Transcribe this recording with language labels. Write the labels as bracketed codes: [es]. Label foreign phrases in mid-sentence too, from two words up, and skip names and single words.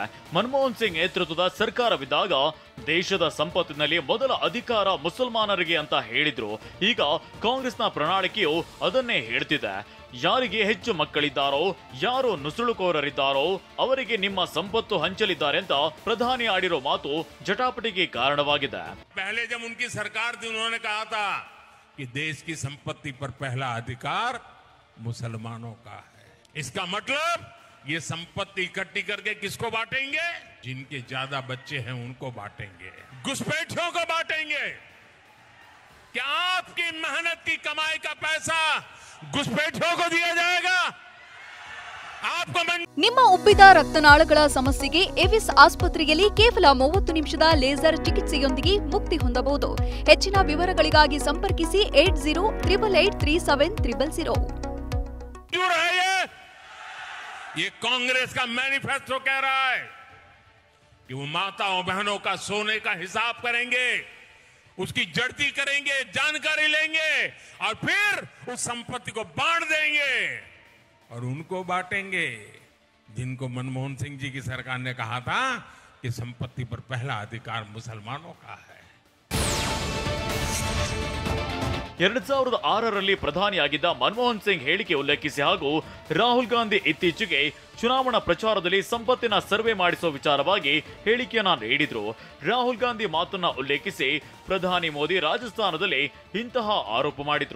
[kn] ಮನಮೋಹನ್ ಸಿಂಗ್ ನೇತೃತ್ವದ ಸರ್ಕಾರವಿದ್ದಾಗ ದೇಶದ ಸಂಪತ್ತಿನಲ್ಲಿ ಮೊದಲ ಅಧಿಕಾರ ಮುಸಲ್ಮಾನರಿಗೆ ಅಂತ ಹೇಳಿದ್ರು. ಈಗ ಕಾಂಗ್ರೆಸ್ನ ಪ್ರಣಾಳಿಕೆಯು ಅದನ್ನೇ ಹೇಳ್ತಿದೆ. ಯಾರಿಗೆ ಹೆಚ್ಚು ಮಕ್ಕಳಿದ್ದಾರೋ, ಯಾರು ನುಸುಳುಕೋರರಿದ್ದಾರೋ ಅವರಿಗೆ ನಿಮ್ಮ ಸಂಪತ್ತು ಹಂಚಲಿದ್ದಾರೆ ಅಂತ ಪ್ರಧಾನಿ ಆಡಿರೋ ಮಾತು ಜಟಾಪಟಿಗೆ ಕಾರಣವಾಗಿದೆ. [hi] पहले जब उनकी सरकार थी उन्होंने कहा था कि देश की संपत्ति पर पहला अधिकार मुसलमानों का है. इसका मतलब ये संपत्ति इकट्ठी करके किसको बांटेंगे? जिनके ज्यादा बच्चे हैं उनको बांटेंगे, घुसपैठियों को बांटेंगे. क्या आपकी मेहनत की कमाई का पैसा घुसपैठियों को दिया जाएगा? [kn] ನಿಮ್ಮ ಉಬ್ಬಿದ ರಕ್ತನಾಳಗಳ ಸಮಸ್ಯೆಗೆ ಎವಿಸ್ ಆಸ್ಪತ್ರೆಯಲ್ಲಿ ಕೇವಲ 30 ನಿಮಿಷದ ಲೇಸರ್ ಚಿಕಿತ್ಸೆಯೊಂದಿಗೆ ಮುಕ್ತಿ ಹೊಂದಬಹುದು. ಹೆಚ್ಚಿನ ವಿವರಗಳಿಗಾಗಿ ಸಂಪರ್ಕಿಸಿ 8088837300. [hi] ये कांग्रेस का मैनिफेस्टो कह रहा है कि वो माताओं बहनों का सोने का हिसाब करेंगे, उसकी जड़ती करेंगे, जानकारी लेंगे और फिर उस संपत्ति को बांट देंगे और उनको बांटेंगे जिनको मनमोहन सिंह जी की सरकार ने कहा था कि संपत्ति पर पहला अधिकार मुसलमानों का है. [kn] 2006ರಲ್ಲಿ ಪ್ರಧಾನಿಯಾಗಿದ್ದ ಮನಮೋಹನ್ ಸಿಂಗ್ ಹೇಳಿಕೆ ಉಲ್ಲೇಖಿಸಿ ಹಾಗೂ ರಾಹುಲ್ ಗಾಂಧಿ ಇತ್ತೀಚೆಗೆ ಚುನಾವಣಾ ಪ್ರಚಾರದಲ್ಲಿ ಸಂಪತ್ತಿನ ಸರ್ವೆ ಮಾಡಿಸುವ ವಿಚಾರವಾಗಿ ಹೇಳಿಕೆಯನ್ನ ನೀಡಿದ್ರು. ರಾಹುಲ್ ಗಾಂಧಿ ಮಾತನ್ನ ಉಲ್ಲೇಖಿಸಿ ಪ್ರಧಾನಿ ಮೋದಿ ರಾಜಸ್ಥಾನದಲ್ಲಿ ಇಂತಹ ಆರೋಪ ಮಾಡಿದ್ರು.